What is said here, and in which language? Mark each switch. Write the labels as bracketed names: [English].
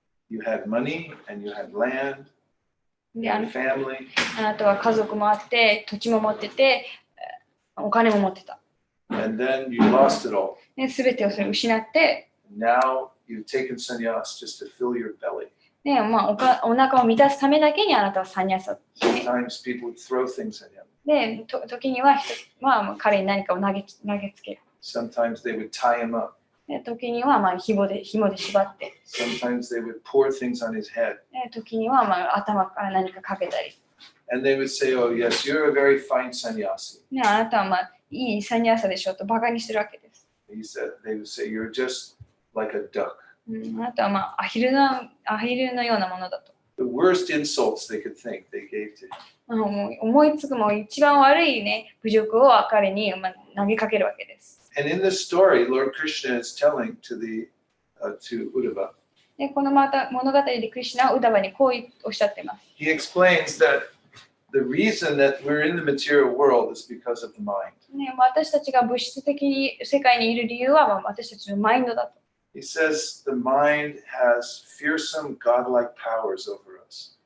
[English] You had money and you had land, you had family. [Japanese] あなたは家族もあって、土地も持ってて、お金も持ってた。 [English] And then you lost it all. [Japanese] で、全てをそれ失って、 [English] now you've taken sannyas just to fill your belly. [Japanese] ね、まあ、お腹を満たすためだけにあなたはサニャサ。 [English] Sometimes people would throw things at him. [Japanese] で、時には彼に何かを投げつける。 [English] Sometimes they would tie him up. [Japanese] で、時には紐で縛って。 [English] Sometimes they would pour things on his head. [Japanese] で、時には頭から何かかけたり。 [English] And they would say, oh, yes, you're a very fine sannyasi. [Japanese] ね、あなたはいいサニャサでしょとバカにするわけです。 [English] They would say, you're just like a duck. [Japanese] あなたはアヒルのようなものだと。 [English] The worst insults they could think they gave to him. [Japanese] もう思いつく一番悪いね、侮辱を彼に投げかけるわけです。 [English] And in this story, Lord Krishna is telling to Uddhava. [Japanese] で、この物語でクリシュナはウダバにこうおっしゃっています。 [English] He explains that the reason that we're in the material world is because of the mind. [Japanese] ね、私たちが物質的世界にいる理由は私たちのマインドだと。 [English] He says the mind has fearsome godlike powers over us.